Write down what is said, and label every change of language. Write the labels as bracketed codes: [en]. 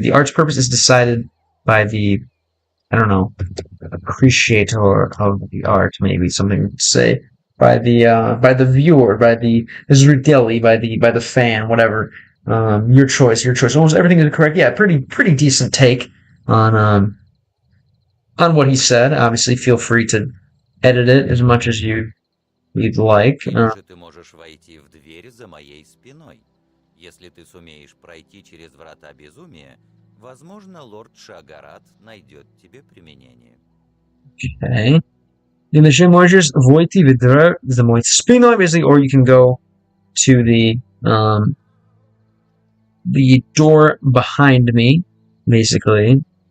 [en] The art's purpose is decided by the, I don't know, appreciator of the art, maybe something to say, by the viewer, by the zrители, by the fan, whatever. Your choice. Almost everything is correct. Yeah, pretty decent take on what he said. Obviously, feel free to edit it as much as you'd like. [ru] Ты можешь войти в дверь за моей спиной. Если ты сумеешь пройти через врата безумия, возможно, лорд Шагарат найдет тебе применение. [en] Okay. [ru] Или можешь войти в дверь за моей спиной, [en] basically, or you can go to the door behind me, basically.